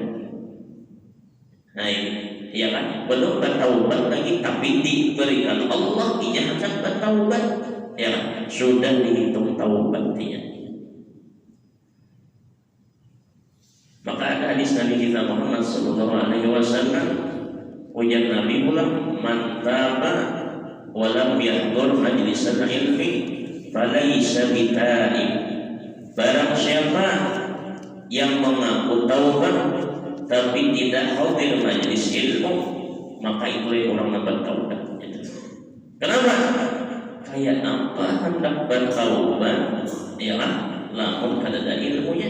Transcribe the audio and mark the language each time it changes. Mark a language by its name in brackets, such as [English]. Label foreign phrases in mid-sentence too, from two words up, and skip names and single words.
[Indonesian] Nah ini, ya kan? Belum bertaubat lagi, tapi diberikan Allah ijaazah bertaubat. Ya kan? Sudah dihitung taubatnya. Maka ada hadis Nabi kita Muhammad [Arabic] sallallahu alaihi wasallam, [Banjar] ujar Nabi pulang, [Arabic] man taba wa lam yahdur majlisal ilmi falaysa bita'ib. [Indonesian] Barang siapa yang mengaku taubat tapi tidak hadir majelis ilmu, maka itu orang yang bertaubat. Kenapa? Kayak apa hendak bertaubat? [Banjar] Ya kan? Lamun kada ada ilmunya.